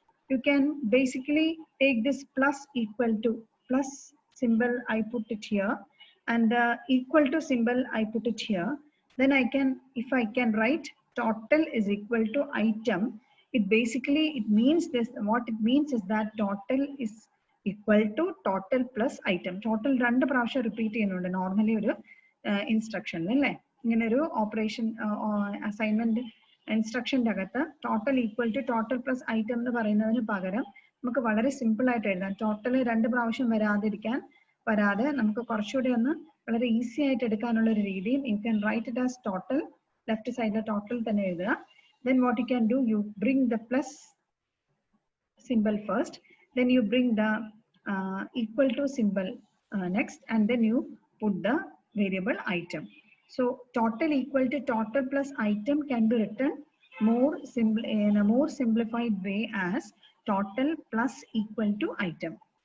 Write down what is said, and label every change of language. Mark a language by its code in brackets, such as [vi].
[en] You can basically take this plus equal to, plus symbol I put it here, and the equal to symbol I put it here. Then I can, if I can write total is equal to item, it basically, it means this, what it means is that total is equal to total plus item. [ml] Total 2 പ്രാവശ്യം repeat ചെയ്യുന്നുണ്ട് normally ഒരു ഇൻസ്ട്രക്ഷനിൽ അല്ലേ. ഇങ്ങനെ ഒരു operation assignment ഇൻസ്ട്രക്ഷൻ്റെ അകത്ത് total equal to total plus item എന്ന് പറയുന്നതിന് പകരം നമുക്ക് വളരെ സിമ്പിൾ ആയിട്ട് എഴുതാം. ടോട്ടൽ 2 പ്രാവശ്യം വരാതെ നമുക്ക് കുറച്ചുകൂടി ഒന്ന് വളരെ ഈസി ആയിട്ട് എടുക്കാനുള്ള ഒരു രീതിയിൽ [en] you can write it as total, [ml] left സൈഡിലെ ടോട്ടൽ തന്നെ എഴുതുക. [en] Then what you can do, you bring the plus symbol first, then you bring the equal to symbol next, and then you put the variable item. So total equal to total plus item can be written in a more simplified way as total plus equal to item.